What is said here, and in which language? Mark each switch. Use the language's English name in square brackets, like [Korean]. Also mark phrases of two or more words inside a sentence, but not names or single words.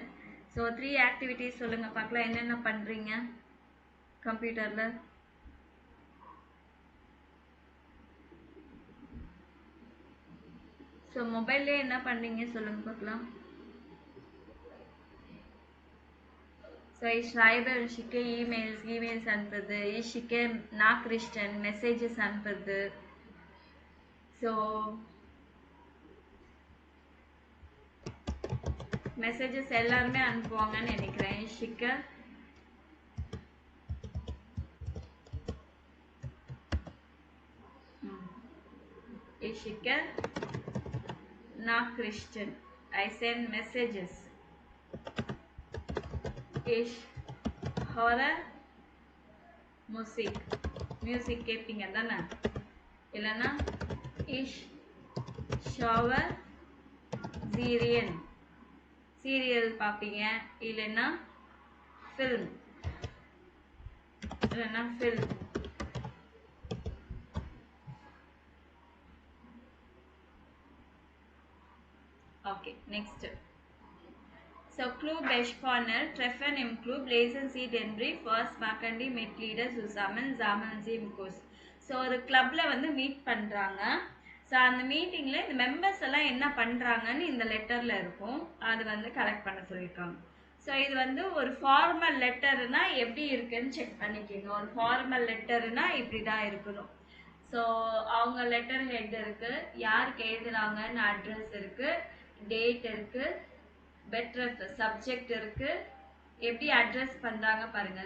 [Tamil] ஸோ 3 ஆக்டிவிட்டிஸ் சொல்லுங்கள் பார்க்கலாம், என்னென்ன பண்ணுறீங்க கம்ப்யூட்டரில்? ஸோ மொபைல்லே என்ன பண்ணுறீங்க சொல்லுங்கள் பார்க்கலாம். [German] ஸோ ich schreibe und schicke E-Mails அனுப்புறது, ich schicke Nachrichten [Tamil] மெசேஜஸ் அனுப்புறது. ஸோ மெசேஜஸ் எல்லாருமே அனுப்புவாங்கன்னு நினைக்கிறேன். [German] ich schicke Nachrichten, [English] I send messages. [German] Ich höre Musik, [Tamil] மியூசிக் கேட்பீங்க தானே, இல்லைன்னா [German] ich schaue Serien, [Tamil] சீரியல் பார்ப்பீங்க, இல்லைன்னா ஃபில்ம், ஓகே. நெக்ஸ்ட். [German] ஸோ Club Eschkorner, Treffen im Club, lesen Sie den Brief, was machen die Mitglieder zusammen, sammeln Sie im Kurs. [Tamil] ஸோ ஒரு கிளப்பில் வந்து மீட் பண்ணுறாங்க. ஸோ அந்த மீட்டிங்கில் இந்த மெம்பர்ஸ் எல்லாம் என்ன பண்ணுறாங்கன்னு இந்த லெட்டரில் இருக்கும், அது வந்து கலெக்ட் பண்ண சொல்லியிருக்காங்க. ஸோ இது வந்து ஒரு [English] formal letter [Tamil] எப்படி இருக்குன்னு செக் பண்ணிக்கோங்க. ஒரு [English] formal letter [Tamil] இப்படி தான் இருக்கணும். ஸோ அவங்க [English] letter head [Tamil] இருக்குது, யாருக்கு எழுதுறாங்கன்னு அட்ரஸ் இருக்குது, டேட் இருக்குது, பெட்ரஸ் சப்ஜெக்ட் இருக்கு, எப்படி அட்ரஸ் பண்றாங்க பாருங்க.